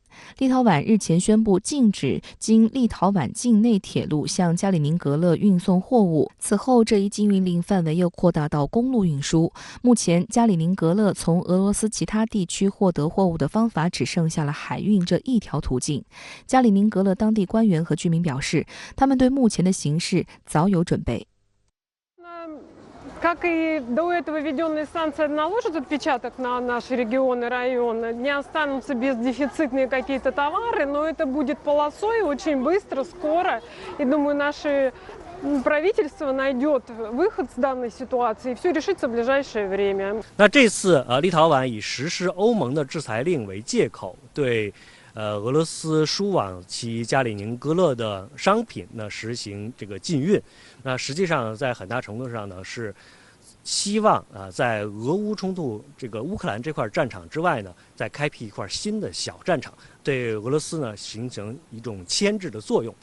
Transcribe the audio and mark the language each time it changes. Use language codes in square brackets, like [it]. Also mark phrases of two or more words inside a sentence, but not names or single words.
[zh] 立陶宛日前宣布禁止经立陶宛境内铁路向加里宁格勒运送货物，此后这一禁运令范围又扩大到公路运输。目前，加里宁格勒从俄罗斯其他地区获得货物的方法只剩下了海运这一条途径。加里宁格勒当地官员和居民表示，他们对目前的形势早有准备。 [ru] Как и до этого введенные санкции наложат отпечаток на наши регионы, районы, не останутся бездефицитные какие-то товары, но это будет полосой очень быстро, скоро. И думаю, наше правительство найдет выход с данной ситуации, и все решится в ближайшее время. [zh] 那这次立陶宛以实施欧盟的制裁令为借口，对俄罗斯输往其加里宁格勒的商品呢实行这个禁运。那实际上在很大程度上呢是希望在俄乌冲突这个乌克兰这块战场之外呢，再开辟一块新的小战场，对俄罗斯呢形成一种牵制的作用。